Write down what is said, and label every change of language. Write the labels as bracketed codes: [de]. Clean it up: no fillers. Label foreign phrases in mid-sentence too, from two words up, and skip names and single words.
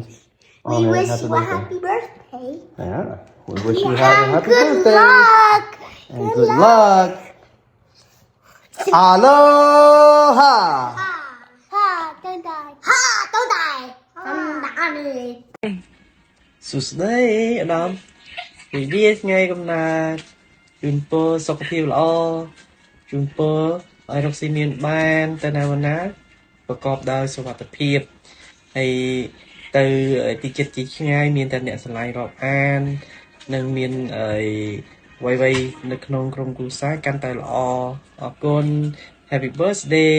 [en] We wish you a happy birthday. Yeah, we wish you have a happy birthday. Luck. And good luck. Aloha. Ha, don't die. Ha, don't die. Die. [km] សួស្តីអាដាមរីករាយថ្ងៃកំណើតជូនពរសុខភាពល្អជូនពរឲ្យរកស៊ីមានបានទៅណាមកណាប្រកបដោយសុវត្ថិភាពហើយទៅទីចិត្តទីឆ្ងាយមានតែអ្នកស្រឡាញ់រាប់អាននិងមានអ្វីៗនៅក្នុងក្រុមគ្រួសារកាន់តែល្អអរគុណ [en] Happy birthday